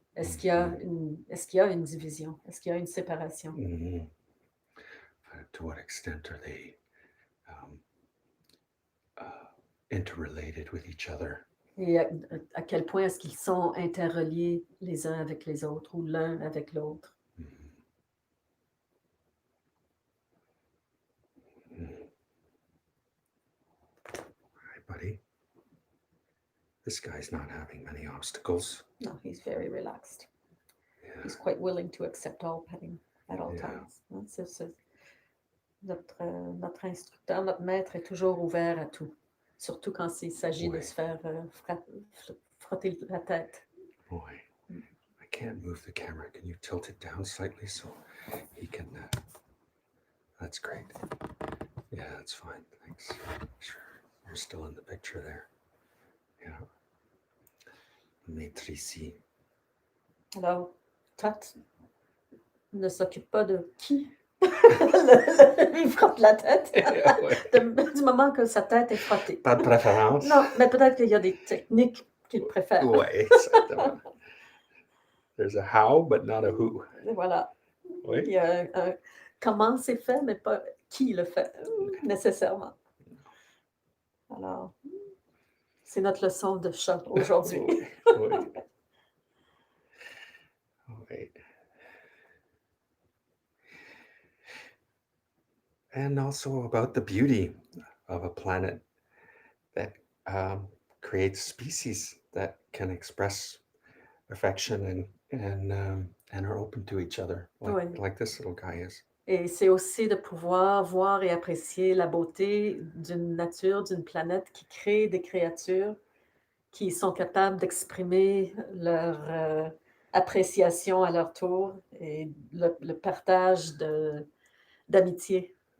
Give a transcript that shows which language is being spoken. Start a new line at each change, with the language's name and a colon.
French: Est-ce qu'il y a une division? Est-ce qu'il y a une séparation?
English: To what extent are they interrelated with each other?
French: Et à quel point est-ce qu'ils sont interreliés les uns avec les autres ou l'un avec l'autre?
English: Hi, buddy. This guy's not having many obstacles. No, he's very relaxed. Yeah. He's quite willing to accept all pain at all times.
French: Notre instructeur, notre maître est toujours ouvert à tout, surtout quand il s'agit de se faire frotter la tête.
English: Boy, I can't move the camera. Can you tilt it down slightly so he can... That's great. Yeah, that's fine. Thanks. Sure. You're still in the picture there.
French: Yeah. Maître ici. Alors, Tut ne s'occupe pas de qui lui frotte la tête du moment que sa tête est frottée. Pas de préférence. Non, mais peut-être qu'il y a des techniques qu'il préfère. Oui, exactement.
English: There's a how, but not a who.
French: Voilà. Oui. Il y a un comment c'est fait, mais pas qui le fait, nécessairement. Alors, c'est notre leçon de chat aujourd'hui. Oui. Oui.
English: And also about the beauty of a planet that creates species that can express affection and are open to each other, like this little guy is.
French: Et c'est aussi de pouvoir voir et apprécier la beauté d'une nature, d'une planète qui crée des créatures qui sont capables d'exprimer leur appréciation à leur tour et le partage d'amitié.